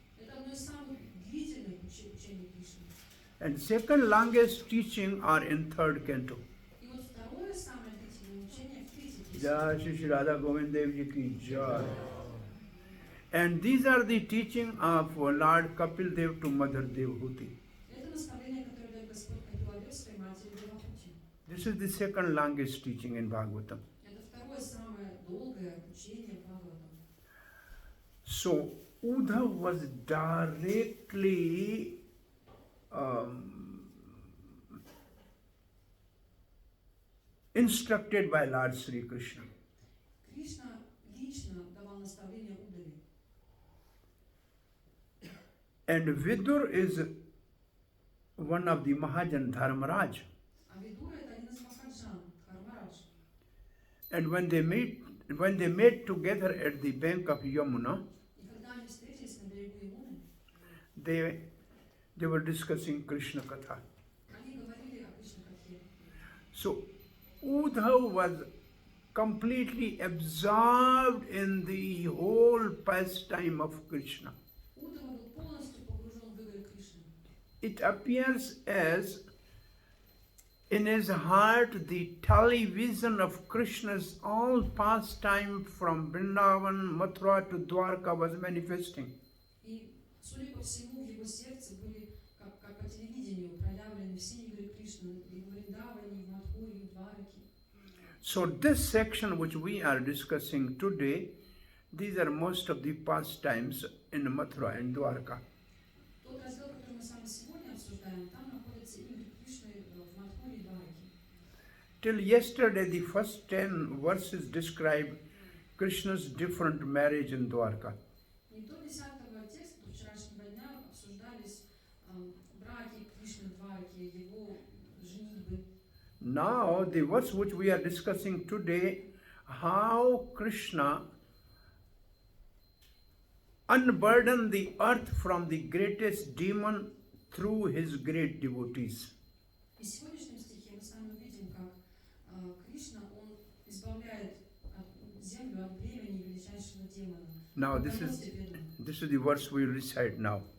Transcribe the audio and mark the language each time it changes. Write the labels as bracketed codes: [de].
[ru] Это одно из самых длительных учений Кришны. [en] And second longest teaching are in third canto. [ru] И вот второе самое длительное учение в третьей песне. [hi] Jai Shri Shri Radha Govind Dev Ji ki Jai. [en] And these are the teaching of Lord Kapil Dev to Mother Devhuti. [ru] Это наставление, которое дает Господь Капиладев своей матери Девахути. [en] This is the second longest teaching in Bhagavatam. [ru] Это второе самое долгое учение Бхагаватам. [en] So Uddhav was directly instructed by Lord Sri Krishna. [ru] Кришна лично давал наставление Уддаве. [en] And Vidur is one of the Mahajan Dharmaraj. [ru] А Видура это один из Махаджан, Дхармарадж. [en] And when they met together at the bank of Yamuna, [ru] И когда они встретились на берегу Ямуны, [en] they were discussing Krishna Katha. [ru] они говорили о Кришна-катхе. [en] So Uddhav was completely absorbed in the whole pastime of Krishna. [ru] Уддава был полностью погружен в игры Кришны. [en] It appears as in his heart the television of Krishna's all pastime from Vrindavan, Mathura to Dwarka was manifesting. [ru] И, судя по всему, в его сердце были, как по телевидению, проявлены все игры Кришны и в Вриндаване, и в Мадхуре, и в Двараке. [en] So this section which we are discussing today, these are most of the pastimes in Mathura and Dwarka. [ru] Тот раздел, который мы с вами сегодня обсуждаем, там находятся игры Кришны в Мадхуре и Двараке. [en] Till yesterday, the first 10 verses describe Krishna's different marriage in Dwarka. [ru] И до 10-го текста, до вчерашнего дня, обсуждались браки Кришны в Двараке, его женитьбы. [en] Now, the verse which we are discussing today, how Krishna unburdened the earth from the greatest demon through his great devotees. [ru] И в сегодняшнем стихе мы с вами увидим, как Кришна, он избавляет землю от бремени величайшего демона. [en] Now, this is the verse we recite now.